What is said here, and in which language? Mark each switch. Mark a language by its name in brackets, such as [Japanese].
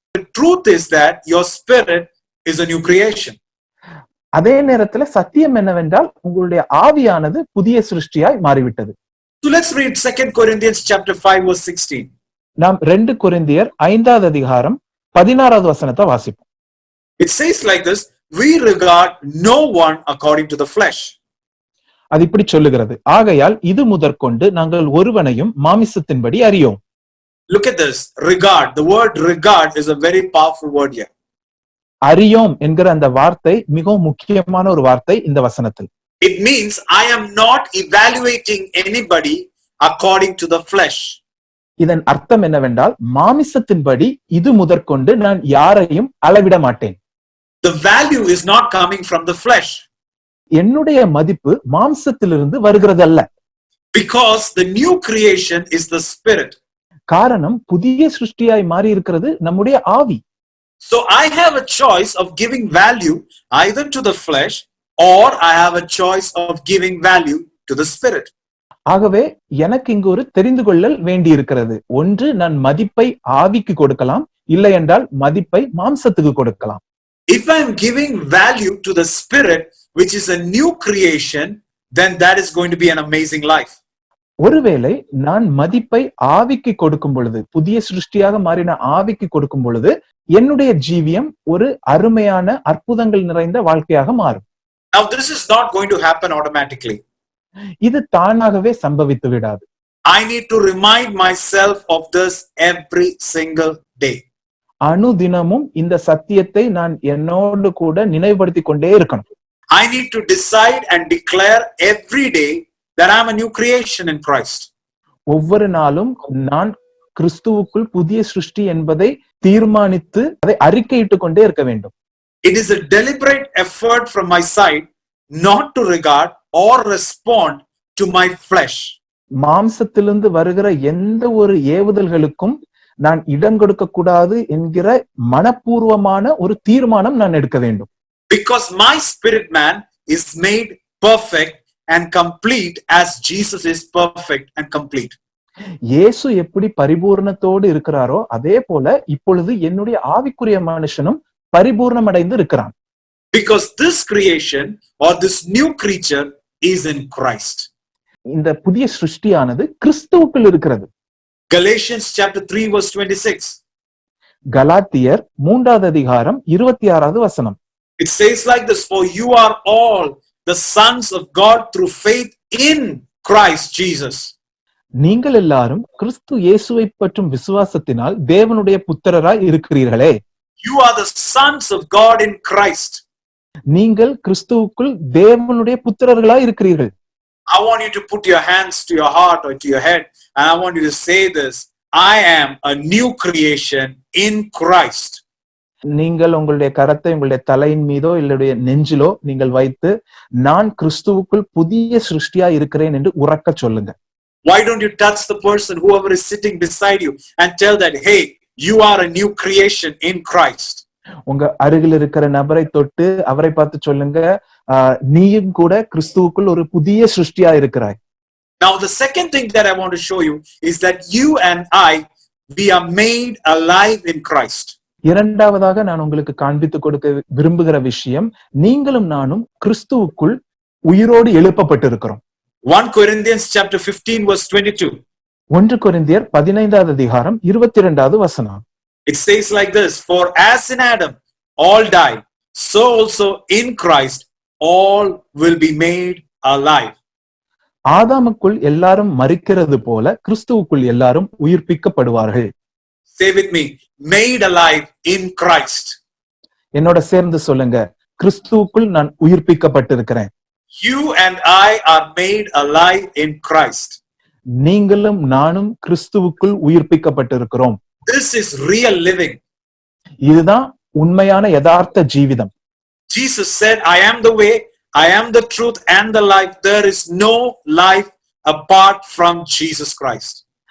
[English] The truth is that your spirit is a new creation. [Tamil] அதே நேரத்துல சத்தியம் என்னவென்றால் உங்களுடைய ஆவியானது புதிய சிருஷ்டியாய் மாறிவிட்டது. [English] So let's read 2 Corinthians chapter 5 verse 16. [Tamil] நாம் 2 கொரிந்தியர் 5வது அதிகாரம் 16வது வசனத்தை வாசிப்போம். [English] It says like this, we regard no one according to the flesh. [Tamil] அது இப்படி சொல்லுகிறது, ஆகையால் இது முதற்கொண்டு நாங்கள் ஒருவனையும் மாமிசத்தின்படி அறியோம். [English] Look at this, regard. The word regard is a very powerful word here. [Tamil] அறியோம் என்கிற அந்த வார்த்தை மிகவும் முக்கியமான ஒரு வார்த்தை இந்த வசனத்தில். [English] It means I am not evaluating anybody according to the flesh. [Tamil] இதன் அர்த்தம் என்னவென்றால் மாமிசத்தின்படி இது முதற்கொண்டு நான் யாரையும் அளவிட மாட்டேன். [English] The value is not coming from the flesh. [Tamil] என்னுடைய மதிப்பு மாம்சத்திலிருந்து வருகிறதல்ல. [English] Because the new creation is the spirit. [Tamil] காரணம் புதிய சிருஷ்டியாய் மாறி இருக்கிறது நம்முடைய ஆவி. [English] So I have a choice of giving value either to the flesh or I have a choice of giving value to the spirit. [Tamil] ஆகவே எனக்கு இங்கு ஒரு தெரிந்து கொள்ளல் வேண்டி இருக்கிறது. ஒன்று, நான் மதிப்பை ஆவிக்கு கொடுக்கலாம், இல்லை என்றால் மதிப்பை மாம்சத்துக்கு கொடுக்கலாம். [English] If I am giving value to the spirit, which is a new creation, then that is going to be an amazing life. [Tamil] ஒருவேளை நான் மதிப்பை ஆவிக்கு கொடுக்கும் பொழுது, புதிய சிருஷ்டியாக மாறின ஆவிக்கு கொடுக்கும் பொழுது என்னுடைய ஜீவியம் ஒரு அருமையான அற்புதங்கள் நிறைந்த வாழ்க்கையாக மாறும். [English] Now this is not going to happen automatically. [Tamil] இது தானாகவே சம்பவித்து விடாது. [English] I need to remind myself of this every single day. [Tamil] அனுதினமும் இந்த சத்தியத்தை நான் என்னோடு கூட நினைவுபடுத்திக் கொண்டே இருக்கணும். [English] I need to decide and declare every day that I am a new creation in Christ. [Tamil] ஒவ்வொரு நாளும் நான் கிறிஸ்துவுக்குள் புதிய சிருஷ்டி என்பதை தீர்மானித்து அதை அறிக்கையிட்டுக் கொண்டே இருக்க வேண்டும். [English] It is a deliberate effort from my side not to regard or respond to my flesh. [Tamil] மாம்சத்திலிருந்து வருகிற எந்த ஒரு ஏவுதல்களுக்கும் நான் இடம் கொடுக்க கூடாது என்கிற மனப்பூர்வமான ஒரு தீர்மானம் நான் எடுக்க வேண்டும். [English] Because my spirit man is made perfect and complete as Jesus is perfect and complete. [Tamil] இயேசு எப்படி பரிபூர்ணத்தோடு இருக்கிறாரோ அதே போல இப்பொழுது என்னுடைய ஆவிக்குரிய மனுஷனும் பரிபூர்ணம் அடைந்து இருக்கிறான். [English] Because this creation or this new creature is in Christ. [Tamil] இந்த புதிய சிருஷ்டியானது கிறிஸ்துவுக்குள் இருக்கிறது. [English] Galatians chapter 3 verse 26. [Tamil] கலாத்தியர் 3வது அதிகாரம் 26வது வசனம். [English] It says like this, for you are all the sons of God through faith in Christ Jesus. [Tamil] நீங்கள் எல்லாரும் கிறிஸ்து இயேசுவை பற்றும் விசுவாசத்தினால் தேவனுடைய புத்திரராய் இருக்கிறீர்களே. [English] You are the sons of God in Christ. [Tamil] நீங்கள் கிறிஸ்துவுக்குள் தேவனுடைய புத்திரர்களாய் இருக்கிறீர்கள். [English] I want you to put your hands to your heart or to your head, and I want you to say this: I am a new creation in Christ. [Tamil] நீங்கள் உங்களுடைய கரத்தை உங்களுடைய தலையின் மீதோ இல்லைய நெஞ்சிலோ நீங்கள் வைத்து, நான் கிறிஸ்துவுக்குள் புதிய சிருஷ்டியா இருக்கிறேன் என்று உரக்க சொல்லுங்க. [English] Why don't you touch the person, whoever is sitting beside you, and tell that, hey, you are a new creation in Christ. [Tamil] உங்க அருகில் இருக்கிற நபரை தொட்டு அவரை பார்த்து சொல்லுங்க, நீயும் கூட கிறிஸ்துவுக்குள் ஒரு புதிய சிருஷ்டியா இருக்கிறாய். [English] Now the second thing that I want to show you is that you and I, we are made alive in Christ. [Tamil] இரண்டாவதாக நான் உங்களுக்கு காண்பித்து கொடுக்க விரும்புகிற விஷயம், நீங்களும் நானும் கிறிஸ்துவுக்குள் உயிரோடு எழுப்பப்பட்டிருக்கிறோம். [English] 1 Corinthians chapter 15 verse 22. [Tamil] 1 கொரிந்தியர் 15வது அதிகாரம் 22வது வசனம். [English] It says like this, for as in Adam all die, so also in Christ all will be made alive. [Tamil] ஆதாமுக்குள் எல்லாரும் மரிக்கிறது போல கிறிஸ்துவுக்குள் எல்லாரும் உயிர்ப்பிக்கப்படுவார்கள். [English] Say with me, made alive in Christ. [Tamil] என்னோட சேர்ந்து சொல்லுங்க, கிறிஸ்துவுக்குள் நான் உயிர்ப்பிக்கப்பட்டிருக்கிறேன். [English] You and I are made alive in Christ. [Tamil] நீங்களும் நானும் கிறிஸ்துவுக்குள் உயிர்ப்பிக்கப்பட்டிருக்கிறோம். [English] This is real living. [Tamil] இதுதான் உண்மையான யதார்த்த Jeevitham. [English] Jesus said, I am the way, I am the truth and the life. There is no life apart from Jesus Christ.